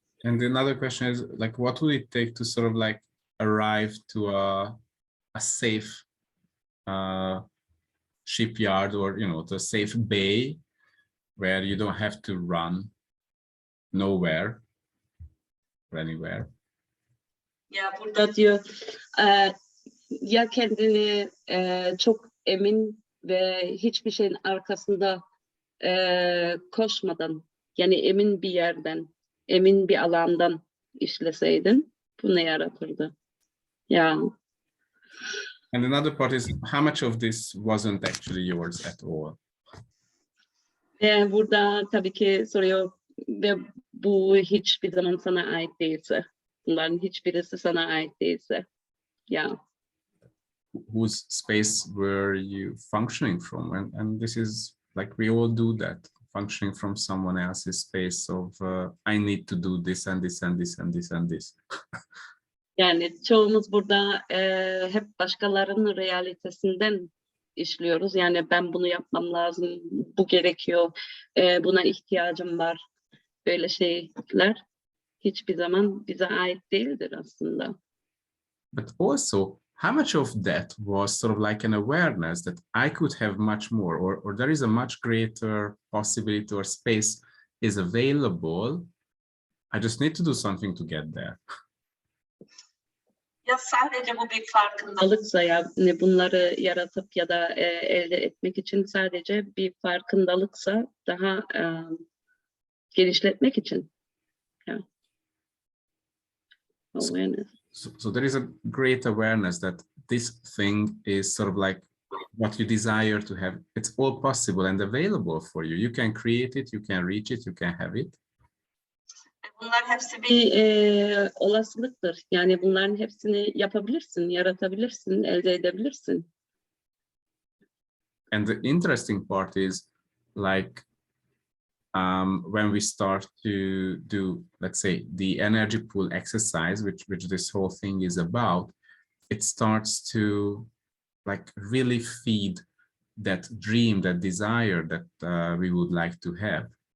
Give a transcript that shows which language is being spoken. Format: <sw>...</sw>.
<en>And another question is, like, what would it take to sort of like arrive to a safe shipyard, or, you know, to a safe bay where you don't have to run nowhere or anywhere?</en> <tr>Ya burada diyor ya kendini çok emin ve hiçbir şeyin arkasında koşmadan, yani emin bir yerden, emin bir alandan işleseydin, bu ne yaratırdı? Ya.</tr> <en>And another part is, how much of this wasn't actually yours at all?</en> <tr>Burada tabii ki soruyor ve bu hiçbir zaman sana ait değilse, bunların hiçbirisi sana ait değilse, ya.</tr> <en>Whose space were you functioning from? And this is like, we all do that, functioning from someone else's space of I need to do this and this and this and this and this.</en> <tr>Yani çoğumuz burada hep başkalarının realitesinden işliyoruz. Yani ben bunu yapmam lazım, bu gerekiyor, buna ihtiyacım var. böyle şeyler hiçbir zaman bize ait değildir aslında.</tr> <en>But also, how much of that was sort of like an awareness that I could have much more, or there is a much greater possibility or space is available. I just need to do something to get there.</en> <tr>Ya sadece bu bir farkındalıksa, yani bunları yaratıp ya da elde etmek için sadece bir farkındalıksa, daha genişletmek için. Yani.</tr> <en>Awareness. So there is a great awareness that this thing is sort of like what you desire to have. It's all possible and available for you. You can create it, you can reach it, you can have it.</en> <tr>Bunlar hepsi bir olasılıktır. Yani bunların hepsini yapabilirsin, yaratabilirsin, elde edebilirsin.</tr> <en>And the interesting part is, like, when we start to do, let's say, the energy pool exercise, which this whole thing is about, it starts to like really feed that dream, that desire that we would like to have.</en>